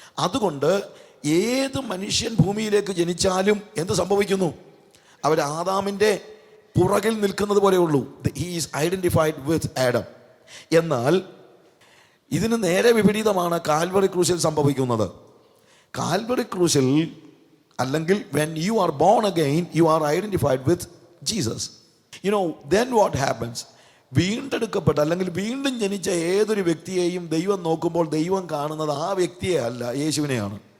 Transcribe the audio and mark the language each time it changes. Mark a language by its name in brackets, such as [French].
[Malayalam] അതുകൊണ്ട് ഏത് മനുഷ്യൻ ഭൂമിയിലേക്ക് ജനിച്ചാലും എന്ത് സംഭവിക്കുന്നു? അവർ ആദാമിൻ്റെ പുറകിൽ നിൽക്കുന്നത് പോലെയുള്ളൂ. [English] He is identified with Adam. [Malayalam] എന്നാൽ ഇതിന് നേരെ വിപരീതമാണ് കാൽവറി ക്രൂശിൽ സംഭവിക്കുന്നത്. കാൽവറി ക്രൂശിൽ അല്ലെങ്കിൽ [English] when you are born again, you are identified with Jesus. You know, then what happens? [Malayalam] വീണ്ടെടുക്കപ്പെട്ട അല്ലെങ്കിൽ വീണ്ടും ജനിച്ച ഏതൊരു വ്യക്തിയെയും ദൈവം നോക്കുമ്പോൾ ദൈവം കാണുന്നത് ആ വ്യക്തിയെ അല്ല, യേശുവിനെയാണ്.